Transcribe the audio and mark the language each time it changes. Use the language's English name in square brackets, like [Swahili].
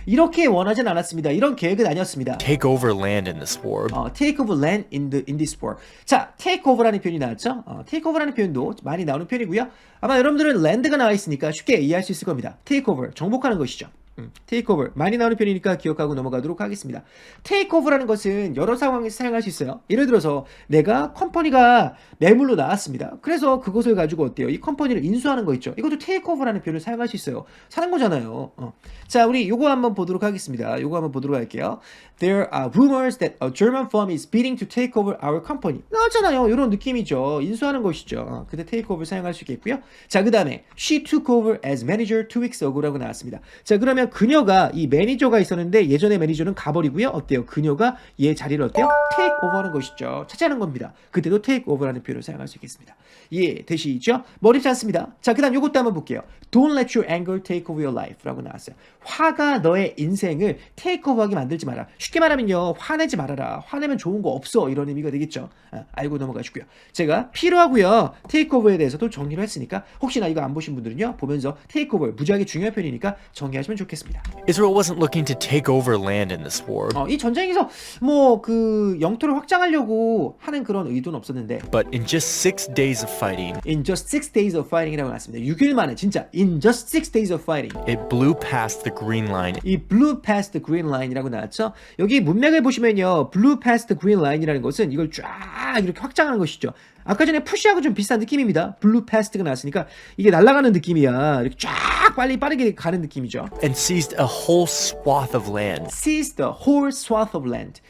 [Korean] 이렇게 원하진 않았습니다. 이런 계획은 아니었습니다. [English] take over land in this war. take over land in this war. [Korean] 자, take over라는 표현이 나왔죠. take over라는 표현도 많이 나오는 표현이고요. 아마 여러분들은 land가 나와 있으니까 쉽게 이해할 수 있을 겁니다. take over, 정복하는 것이죠. take over 많이 나오는 표현이니까 기억하고 넘어가도록 하겠습니다. take over라는 것은 여러 상황에서 사용할 수 있어요. 예를 들어서 내가 컴퍼니가 매물로 나왔습니다. 그래서 그것을 가지고 어때요? 이 컴퍼니를 인수하는 거 있죠. 이것도 take over라는 표현을 사용할 수 있어요. 사는 거잖아요. 자, 우리 요거 한번 보도록 하겠습니다. 요거 한번 보도록 할게요. [English] There are rumors that a German firm is bidding to take over our company. [Korean] 나왔잖아요. 이런 느낌이죠. 인수하는 것이죠. 근데 take over 사용할 수 있겠고요. 자, 그 다음에 [English] she took over as manager 2 weeks ago [Korean] 라고 나왔습니다. 자, 그러면 그녀가 이 매니저가 있었는데 예전에 매니저는 가버리고요. 어때요? 그녀가 얘 자리를 어때요? take over하는 것이죠. 차지하는 겁니다. 그때도 take over라는 표현을 사용할 수 있겠습니다. 되시죠? 어렵지 않습니다. 자, 그 다음 요것도 한번 볼게요. [English] Don't let your anger take over your life 라고 나왔어요. [Korean] 화가 너의 인생을 take over하게 만들지 마라. 쉽게 말하면요, 화내지 말아라. 화내면 좋은 거 없어. 이런 의미가 되겠죠. 알고 넘어가시고요. 제가 필요하고요, take over에 대해서도 정리를 했으니까 혹시나 이거 안 보신 분들은요, 보면서 take over 무지하게 중요한 표현이니까 정리하시면 좋겠습니다. [English] Israel wasn't looking to take over land in this war. [Korean] 이 전쟁에서 뭐 그 영토를 확장하려고 하는 그런 의도는 없었는데, [English] But in just 6 days of fighting, in just 6 days of fighting [Korean] 이라고 나왔습니다. 6일 만에 진짜 in just 6 days of fighting. [English] it blew past the green line. [Korean] 이 [English] blew past the green line [Korean] 이라고 나왔죠. 여기 문맥을 보시면요, [English] blew past the green line [Korean] 이라는 것은 이걸 쫙 이렇게 확장하는 것이죠. 아까 전에 푸시하고 좀 비슷한 느낌입니다. [English] blew past [Korean] 가 나왔으니까 이게 날아가는 느낌이야. 이렇게 쫙 빠르게 가는 느낌이죠. [English] And seized a whole swath of land. seize the whole swath of land.